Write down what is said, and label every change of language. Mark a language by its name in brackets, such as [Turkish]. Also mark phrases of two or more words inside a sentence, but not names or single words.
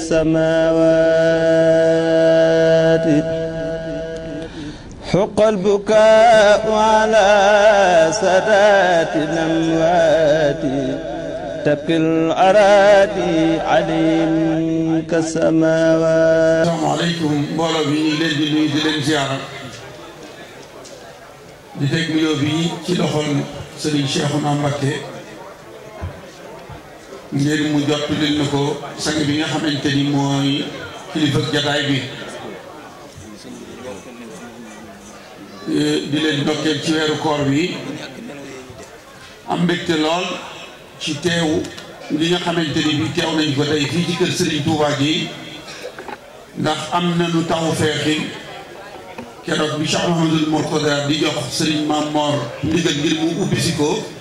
[Arabic] كالسماوات حق البكاء على سادات الأموات تبكي الأراضي عليهم كالسماوات. السلام عليكم [Wolof] mbooloo bi ñu leen di nuyu di leen ziara di teg nuyoo bi ci loxol Serigne Cheikhouna Mbacké ngir mu jot leen na ko sang bi nga xamante ni mooy kilifa jataay bi di leen ndokkeel ci weeru koor bi am mbégte lool ci teew li nga xamante ni bi teew nañ ko tey fii ci kër Serigne Touba gi ndax am nañu taw feexi keroog bi Cheikh Mouhamadoul Mourtada di jox Serigne Mamor ndigal ngir mu ubbi si ko